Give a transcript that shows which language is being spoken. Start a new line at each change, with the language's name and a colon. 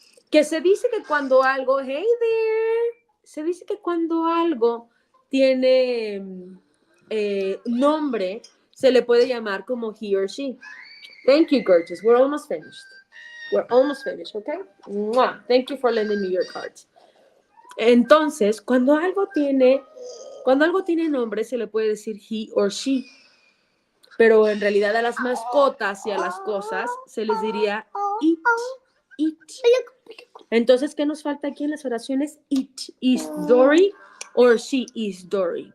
Spanish: Que se dice que cuando algo,
English: hey there,
Spanish: se dice que cuando algo tiene nombre, se le puede llamar como
English: he or she. Thank you, gorgeous. We're almost finished. We're almost finished, okay? Mwah. Thank you for lending me your cards.
Spanish: Entonces, cuando algo tiene nombre, se le puede decir
English: he or she.
Spanish: Pero en realidad a las mascotas y a las cosas se les diría it, it. Entonces, ¿qué nos falta aquí en las oraciones?
English: It is Dory or she is Dory.